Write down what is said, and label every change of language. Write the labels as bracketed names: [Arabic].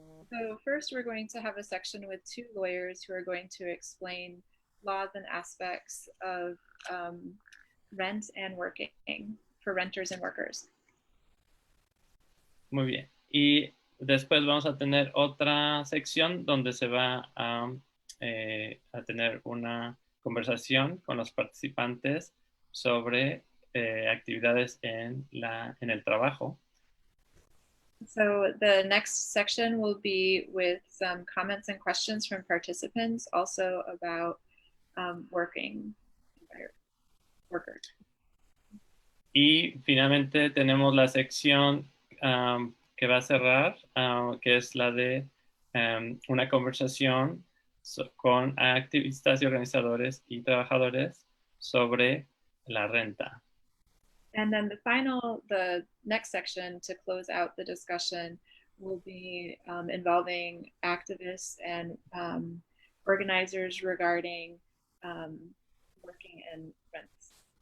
[English] So first we're going to have a section with two lawyers who are going to explain laws and aspects of rent and working for renters and workers. [Spanish] Muy bien. Y después vamos a tener otra sección donde se va a tener una conversación con los participantes sobre actividades en el trabajo. [English] So the next section will be with some comments and questions from participants, also about working workers. [Spanish] Y finalmente tenemos la sección que va a cerrar, que es la de una conversación con activistas y organizadores y trabajadores sobre la renta. [English] And then the next section to close out the discussion will be involving activists and organizers regarding working in renters.